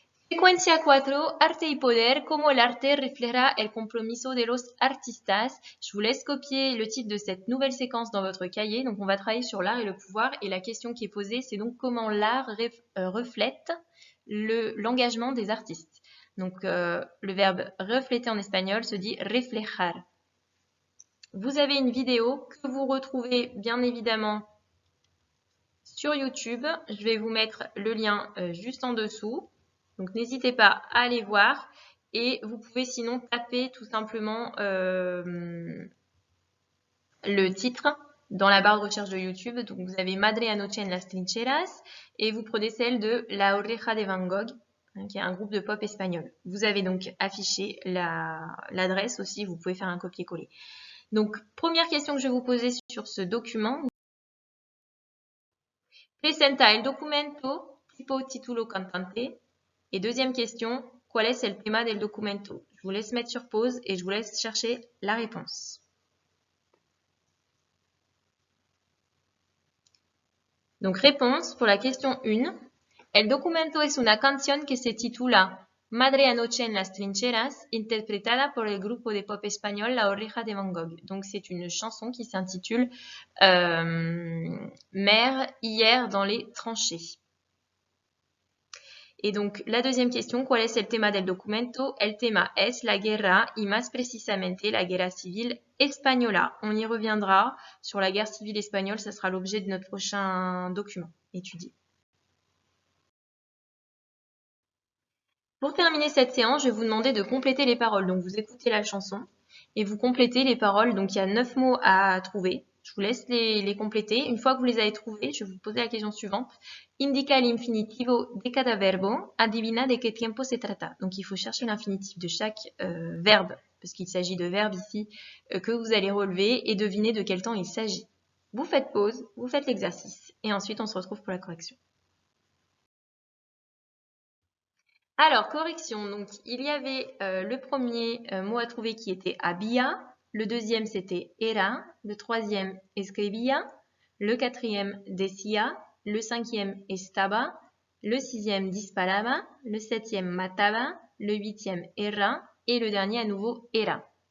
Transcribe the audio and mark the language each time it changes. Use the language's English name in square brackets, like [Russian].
[Spanish] Secuencia 4, arte y poder, cómo el arte refleja el compromiso de los artistas. [French] Je vous laisse copier le titre de cette nouvelle séquence dans votre cahier. Donc, on va travailler sur l'art et le pouvoir. Et la question qui est posée, c'est donc comment l'art reflète l'engagement des artistes. Donc, le verbe refléter en espagnol se dit reflejar. Vous avez une vidéo que vous retrouvez bien évidemment sur YouTube. Je vais vous mettre le lien juste en dessous. Donc, n'hésitez pas à aller voir et vous pouvez sinon taper tout simplement le titre dans la barre de recherche de YouTube. Donc, vous avez Madre Anoche en las trincheras et vous prenez celle de La Oreja de Van Gogh, hein, qui est un groupe de pop espagnol. Vous avez donc affiché l'adresse aussi, vous pouvez faire un copier-coller. Donc, première question que je vais vous poser sur ce document. [Spanish] Presenta el documento tipo título cantante. [French] Et deuxième question, [Spanish] ¿cuál es el tema del documento? [French] Je vous laisse mettre sur pause et je vous laisse chercher la réponse. Donc réponse pour la question 1. [Spanish] El documento es una canción que se titula Madre anoche en las trincheras, interpretada por el grupo de pop espagnol La Oreja de Van Gogh. [French] Donc c'est une chanson qui s'intitule Mère hier dans les tranchées. Et donc, la deuxième question, [Spanish] ¿cuál es el tema del documento? El tema es la guerra y más precisamente la guerra civil española. [French] On y reviendra sur la guerre civile espagnole, ça sera l'objet de notre prochain document étudié. Pour terminer cette séance, je vais vous demander de compléter les paroles. Donc, vous écoutez la chanson et vous complétez les paroles. Donc, il y a 9 mots à trouver. Je vous laisse les compléter. Une fois que vous les avez trouvés, je vais vous poser la question suivante. [Spanish] Indica el infinitivo de cada verbo. Adivina de qué tiempo se trata. [French] Donc, il faut chercher l'infinitif de chaque verbe, parce qu'il s'agit de verbes ici que vous allez relever et deviner de quel temps il s'agit. Vous faites pause, vous faites l'exercice et ensuite on se retrouve pour la correction. Alors, correction, donc il y avait le premier mot à trouver qui était había, le deuxième c'était era, le troisième escribía, le quatrième decía, le cinquième estaba, le sixième disparaba, le septième mataba, le huitième era et le dernier à nouveau era.